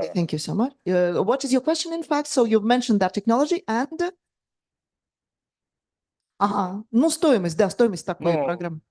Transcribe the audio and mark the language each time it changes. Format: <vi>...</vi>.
<en>Okay, thank you so much. What is your question, in fact? So you've mentioned that technology and...</en> <ru>Ага, ну стоимость такой программы.</ru>